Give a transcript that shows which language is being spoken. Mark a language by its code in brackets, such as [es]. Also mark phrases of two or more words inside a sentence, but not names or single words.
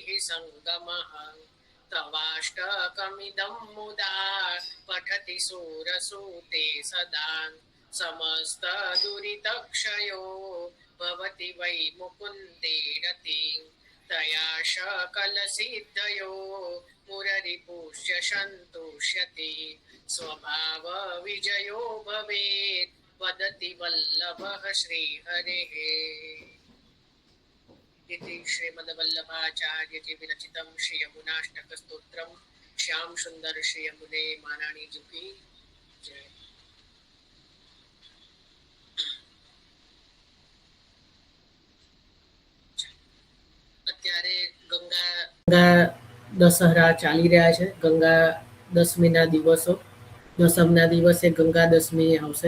[sa] सङ्गमः तवाष्टकमिदं मुदा पठति सूरसूते सदा समस्त दुरितक्षयो भवति वै मुकुन्दे रतिः तया सकलसिद्धयो मुररिपुष्य सन्तुष्यति स्वभावविजयो भवेत् वदति वल्लभः श्रीहरेः। इति श्रीमद्वल्लभाचार्यजी विरचितं श्री यमुनाष्टकस्तोत्रं। [hi] श्याम सुंदर श्री यमुने महारानी जी की जय। [gu] અત્યારે ગંગા દશહરા ચાલી રહ્યા છે. ગંગા દશમીના દિવસો, દસમના દિવસે ગંગા દશમી આવશે.